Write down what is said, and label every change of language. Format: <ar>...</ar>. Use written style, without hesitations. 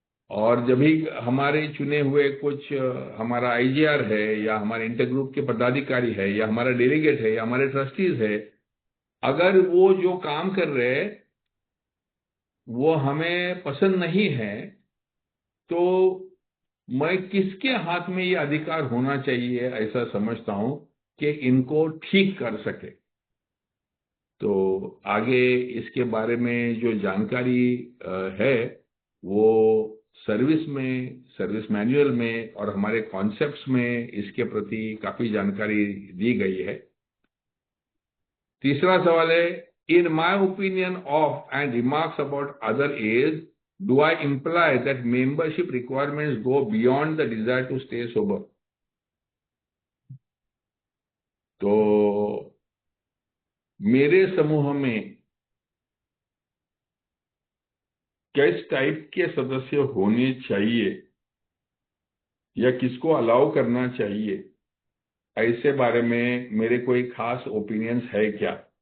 <hi>और जब भी हमारे चुने हुए कुछ हमारा आईजीआर है, या हमारे इंटरग्रुप के पदाधिकारी है, या हमारा डेलीगेट है, या हमारे ट्रस्टीज है, अगर वो जो काम कर रहे हैं वो हमें पसंद नहीं है, तो मैं किसके हाथ में ये अधिकार होना चाहिए ऐसा समझता हूं कि इनको ठीक कर सके। तो आगे इसके बारे में जो जानकारी है वो सर्विस मैनुअल में और हमारे कॉन्सेप्ट्स में इसके प्रति काफी जानकारी दी गई है। तीसरा सवाल है,</hi> <en>In my opinion of and remarks about other as, do I imply that membership requirements go beyond the desire to stay sober?</en> <hi>तो मेरे समूह में किस टाइप के सदस्य होने चाहिए या किसको अलाउ करना चाहिए, ऐसे बारे में मेरे कोई खास ओपिनियंस है क्या?</hi>